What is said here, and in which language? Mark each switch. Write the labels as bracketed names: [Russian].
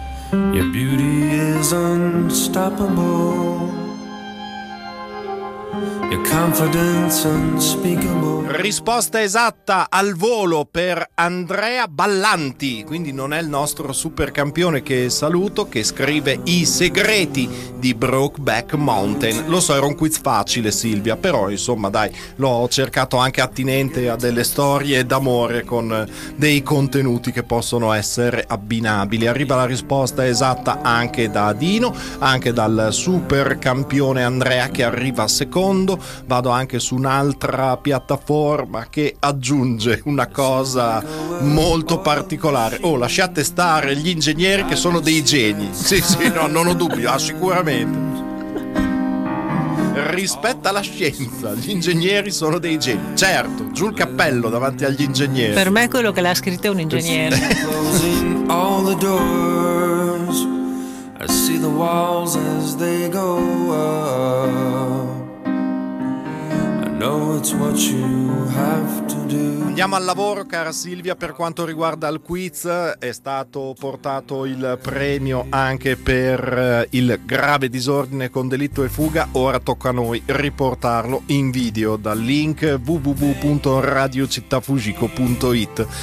[English] Your beauty is unstoppable, your confidence unspeakable. [Italian] Risposta esatta al volo per Andrea Ballanti, quindi non è il nostro super campione che saluto, che scrive I segreti di Brokeback Mountain. Lo so, era un quiz facile, Silvia, però insomma dai, l'ho cercato anche attinente a delle storie d'amore con dei contenuti che possono essere abbinabili. Arriva la risposta esatta anche da Dino, anche dal super campione Andrea, che arriva secondo. Vado anche su un'altra piattaforma che aggiunge una cosa molto particolare. Oh, lasciate stare gli ingegneri che sono dei geni. Sì, no, non ho dubbi, sicuramente. Rispetta la scienza, gli ingegneri sono dei geni. Certo, giù il cappello davanti agli ingegneri. Per me quello che l'ha scritto è un ingegnere. [English] All the doors, I see the walls as they go up. No, it's what you have to do. [Italian] Andiamo al lavoro, cara Silvia, per quanto riguarda il quiz. È stato portato il premio anche per il grave disordine con delitto e fuga. Ora tocca a noi riportarlo in video dal link www.radiocittafugico.it.